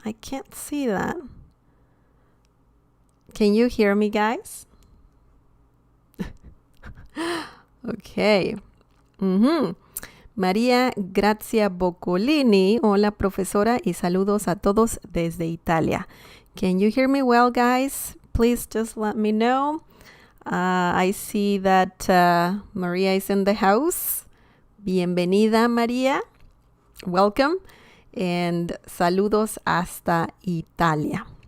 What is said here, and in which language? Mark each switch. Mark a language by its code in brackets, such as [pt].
[en] I can't see that. Can you hear me, guys? Okay. María Grazia Boccolini. [es] Hola, profesora, y saludos a todos desde Italia. [en] Can you hear me well, guys? Please just let me know. I see that Maria is in the house. [es] Bienvenida, María. [en] Welcome. [es] And saludos hasta Italia.